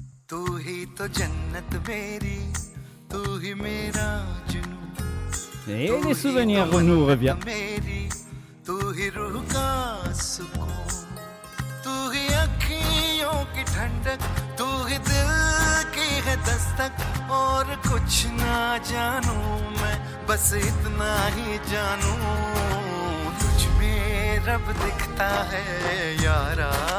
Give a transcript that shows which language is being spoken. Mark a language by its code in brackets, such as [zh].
[hi] तू ही तो जन्नत मेरी, तू ही मेरा जुनून. [fr] Et les souvenirs nous reviennent. [hi] तू ही रूह का सुकून, तू ही अखियों की ठंडक, तू ही दिल की है दस्तक. और कुछ ना जानू मैं, बस इतना ही जानू, तुझ में रब दिखता है यारा.